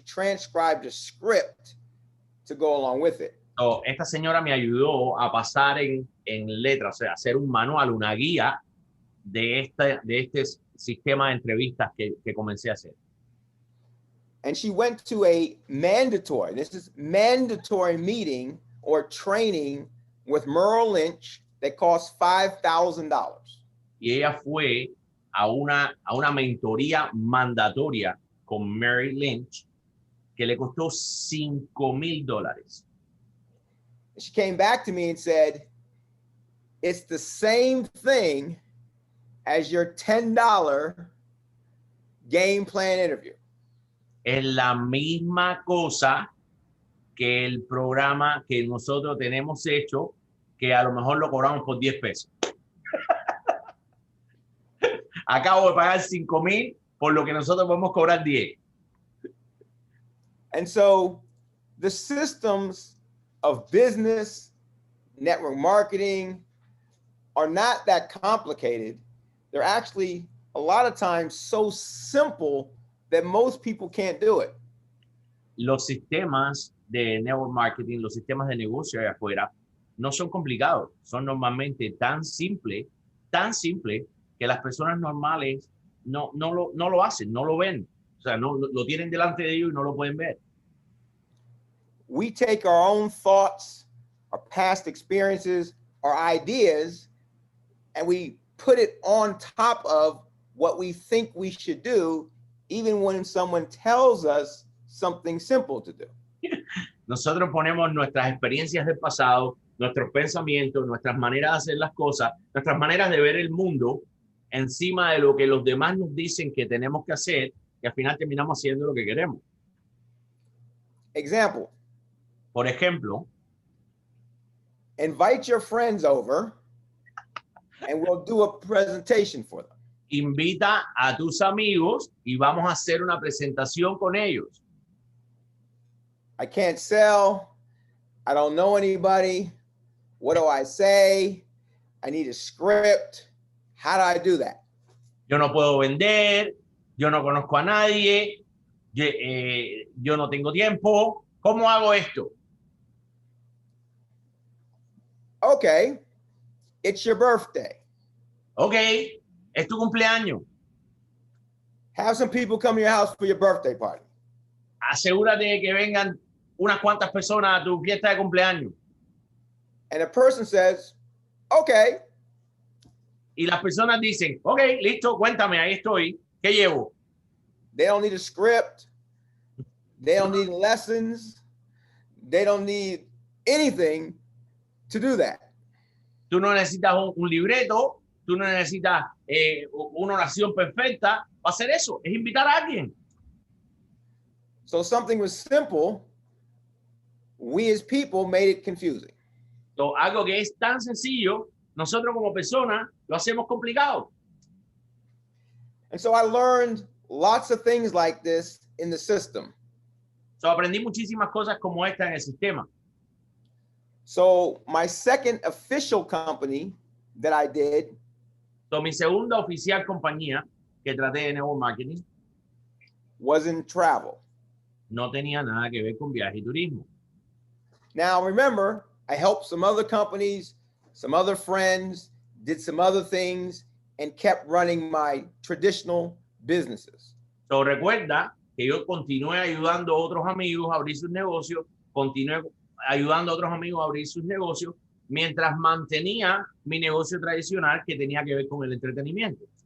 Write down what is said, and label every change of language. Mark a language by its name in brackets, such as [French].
[English] She transcribed a script to go along with it. [Spanish] So, esta señora me ayudó a pasar en letras, o sea, hacer un manual, una guía de este sistema de entrevistas que comencé a hacer. [English] And she went to a mandatory meeting or training with Merrill Lynch that cost $5,000. [Spanish] Y ella fue a una mentoría mandatoria con Merrill Lynch que le costó $5,000. [English] She came back to me and said, it's the same thing as your $10 game plan interview. [Spanish] Es la misma cosa que el programa que nosotros tenemos hecho, que a lo mejor lo cobramos por 10 pesos. Acabo de pagar 5,000 por lo que nosotros podemos cobrar 10. [English] And so the systems of business, network marketing are not that complicated. They're actually a lot of times so simple that most people can't do it. [Spanish] Los sistemas de network marketing, los sistemas de negocio allá afuera, no son complicados. Son normalmente tan simple que las personas normales no lo hacen, no lo ven. O sea, no lo tienen delante de ellos y no lo pueden ver. [English] We take our own thoughts, our past experiences, our ideas, and we put it on top of what we think we should do, even when someone tells us something simple to do. [Spanish] Nosotros ponemos nuestras experiencias del pasado, nuestros pensamientos, nuestras maneras de hacer las cosas, nuestras maneras de ver el mundo encima de lo que los demás nos dicen que tenemos que hacer, y al final terminamos haciendo lo que queremos. [English] Example. [Spanish] Por ejemplo, [English] invite your friends over and we'll do a presentation for them. [Spanish] Invita a tus amigos y vamos a hacer una presentación con ellos. [English] I can't sell. I don't know anybody. What do I say? I need a script. How do I do that? [Spanish] Yo no puedo vender. Yo no conozco a nadie. Yo no tengo tiempo. ¿Cómo hago esto? [English] Okay, it's your birthday. [Spanish] Okay, es tu cumpleaños. [English] Have some people come to your house for your birthday party. [Spanish] Asegúrate de que vengan unas cuantas personas a tu fiesta de cumpleaños. [English] And a person says, okay. [Spanish] Y las personas dicen, okay, listo, cuéntame, ahí estoy. ¿Qué llevo? [English] They don't need a script. They don't need lessons. They don't need anything to do that. [Spanish] Tú no necesitas un libreto, tú no necesitas una oración perfecta para hacer eso, es invitar a alguien. [English] So something was simple, we as people made it confusing. [Spanish] So, algo que es tan sencillo, nosotros como personas lo hacemos complicado. [English] And so I learned lots of things like this in the system. [Spanish] So, aprendí muchísimas cosas como esta en el sistema. [English] So my second official company that I did. [Spanish] So mi segunda oficial compañía que traté de network marketing [English] was in travel. [Spanish] No tenía nada que ver con viaje y turismo. [English] Now remember, I helped some other companies some other friends, did some other things, and kept running my traditional businesses. [Spanish] So recuerda que yo continué ayudando a otros amigos a abrir sus negocios, continué ayudando a otros amigos a abrir sus negocios, mientras mantenía mi negocio tradicional que tenía que ver con el entretenimiento.